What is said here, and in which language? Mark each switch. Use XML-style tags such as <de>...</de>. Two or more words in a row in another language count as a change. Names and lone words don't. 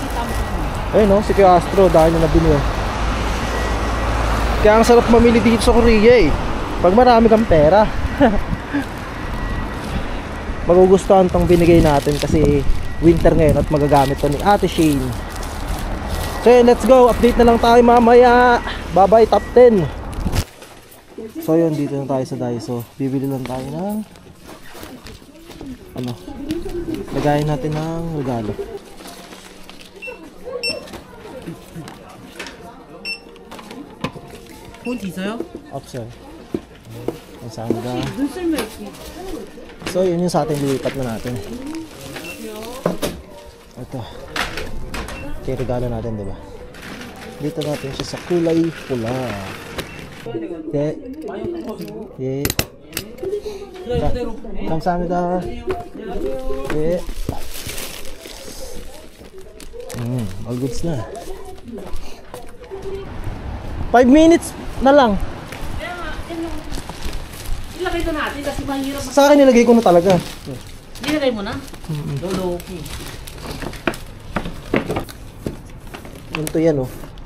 <tl>Ayun oh, si Kuya Astro, dahil na nabili oh. Kaya ang sarap mamili dito sa Korea eh. Pag marami kang pera. Magugustuhan tong binigay natin kasi winter ngayon at magagamit to ni Ate Shane. So yun,</tl> <en>let's go.</en> <tl>Update na lang tayo mamaya.</tl> <en>Bye bye top 10.</en> <tl>So yun, dito na tayo sa Daiso. Bibili lang tayo ng ano, lagayin natin ng regalo. Option. Kamsahamnida. So yun yung sa atin, lilipat na natin. Ito. Ito yung regalo natin, diba? Dito natin siya sa kulay pula. Yeah.</tl> <ko>감사합니다. 예.</ko> <en>All goods na.</en> <tl>5 minutes na lang. Ilagay ito natin kasi mahirap. Sa akin nilagay ko na talaga. Nilagay mo na? Lolo, okay. Ganito yan, oh.</tl>